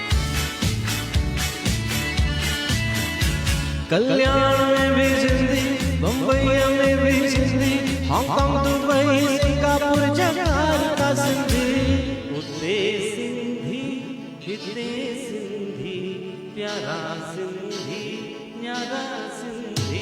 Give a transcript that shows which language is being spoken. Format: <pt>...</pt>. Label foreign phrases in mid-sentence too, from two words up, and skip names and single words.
<hi>कल्याण में भी सिंधी बम्बई में भी सिंधी हांगकांग दुबई सिंगापुर जकार्ता सिंधी</hi> <sd>उते सिंधी हिते सिंधी प्यारा सिंधी न्यारा सिंधी</sd>